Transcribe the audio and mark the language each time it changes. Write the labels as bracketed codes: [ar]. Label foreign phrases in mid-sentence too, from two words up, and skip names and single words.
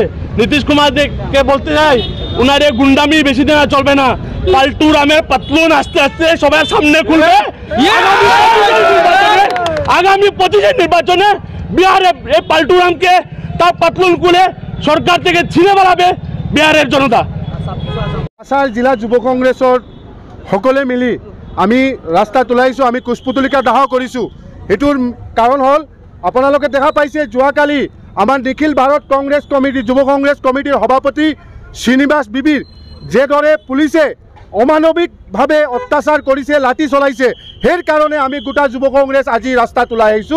[bn] নীতিশ কুমারকে বলতে চাই, উনার এই গুন্ডামি বেশি দিন আর চলবে না। পাল্টু রামের পাতলুন আস্তে আস্তে সবার সামনে খুলবে। আগামী 25 নির্বাচনে বিহারে এই পাল্টু রামকে তার পাতলুন খুলে সরকার থেকে ছিঁড়ে বেড়াবে বিহারের জনতা। [as] কাছাৰ জিলা যুৱ কংগ্ৰেছৰ সকলে মিলি আমি ৰাস্তাত ওলাইছোঁ, আমি কুশপুতলিকা দাহ কৰিছোঁ। এইটোৰ কাৰণ হ'ল আপোনালোকে দেখা পাইছে যোৱাকালি আমাৰ নিখিল ভাৰত কংগ্ৰেছ কমিটি যুৱ কংগ্ৰেছ কমিটিৰ সভাপতি শ্ৰীনিবাস বিবিৰ যেদৰে পুলিচে অমানৱিকভাৱে অত্যাচাৰ কৰিছে, লাঠি চলাইছে, সেই কাৰণে আমি গোটা যুৱ কংগ্ৰেছ আজি ৰাস্তাত ওলাই আহিছোঁ।